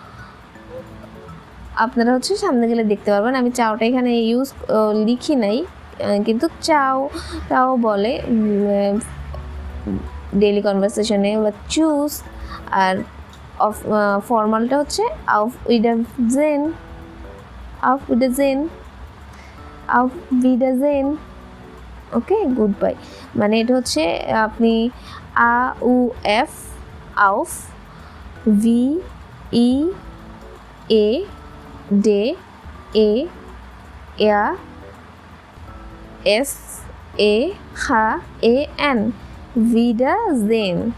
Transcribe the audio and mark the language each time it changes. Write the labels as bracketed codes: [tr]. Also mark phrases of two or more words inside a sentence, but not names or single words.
[bn] আপনারা হচ্ছে সামনে গেলে দেখতে পারবেন, আমি চাওটা এখানে লিখি নাই, কিন্তু চাও বলে [en] daily conversation [bn] বা চুস। আর ফর্মালটা হচ্ছে [de] auf Wiedersehen, auf Wiedersehen, auf Wiedersehen। [en] okay, goodbye [bn] মানে এটা হচ্ছে আপনি [de] AUF, auf, WIDERSEHAN, Wiedersehen।